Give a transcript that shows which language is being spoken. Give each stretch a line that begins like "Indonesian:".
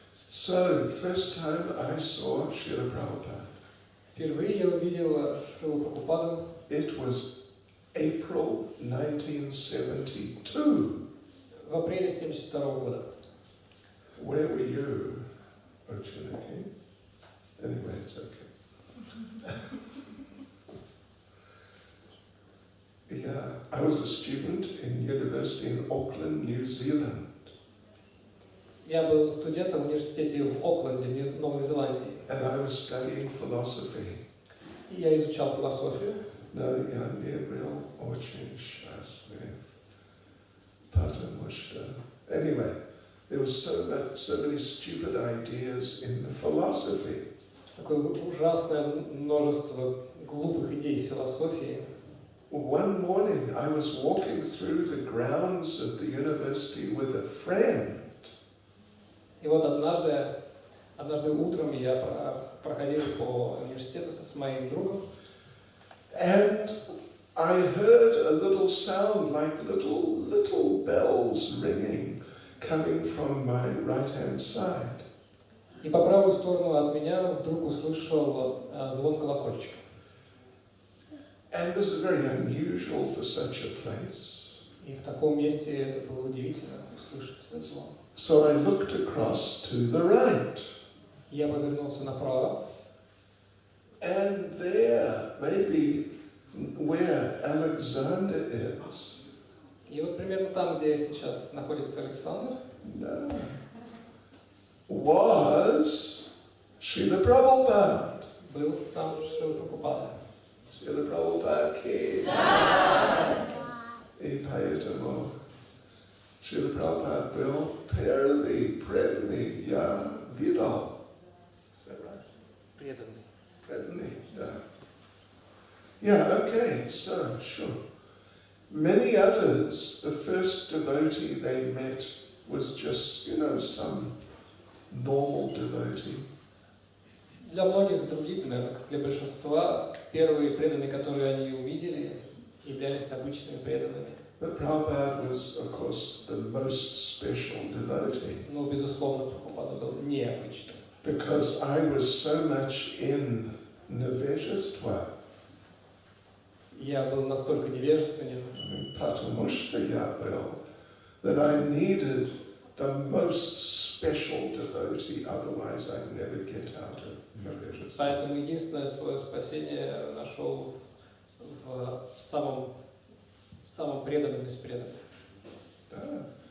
English: So, first time I saw Srila Prabhupada.
Russian: Впервые я увидел Шрилу Прабхупаду.
English: It was April 1972.
Russian: В апреле 1972 года.
English: Where were you, Ochinaki? Anyway, it's okay. Yeah, I was a student in university in Auckland, New Zealand.
Russian: Я был студентом в университете в Окленде, в Новой Зеландии.
English: And I was studying philosophy.
Russian: И я изучал философию. No, я не был очень счастлив. Потому что...
English: Anyway, there was so many stupid ideas in the philosophy.
Russian: Такое ужасное множество глупых идей в философии.
English: One morning I was walking through the grounds of the university with a friend.
Russian: И вот однажды утром я проходил по университету с моим другом.
English: And I heard a little sound like little bells ringing coming from my right-hand side.
Russian: И по правую сторону от меня вдруг услышал звон колокольчика.
English: And this is very unusual for such a place.
Russian: И в таком месте это было удивительно услышать этот звон.
English: So I looked across to the right.
Russian: Я повернулся направо.
English: And there, maybe where Alexander is.
Russian: И вот примерно там, где сейчас находится Александр,
English: No. Was Srila Prabhupada.
Russian: был сам Шрила Прабхупада.
English: Srila Prabhupada ki.
Russian: И поэтому Srila Prabhupada был первый преданный, я видал.
English: Is that right?
Russian: Преданный.
English: Predanny, yeah. Yeah, okay, so, sure. Many others, the first devotee they met was just, some normal devotee.
Russian: Для многих других, наверное, как для большинства, первые преданные, которые они увидели, являлись обычными преданными.
English: But Prabhupada was, of course, the most special devotee.
Russian: Но, безусловно, Прабхупада был необычным.
English: Because I was so much in Nevejastva.
Russian: Я был настолько невежественен, Потому что я был,
English: that I needed the most special devotee, otherwise I'd never get out of Nevejastva.
Russian: поэтому единственное свое спасение нашел в самом преданном из преданных.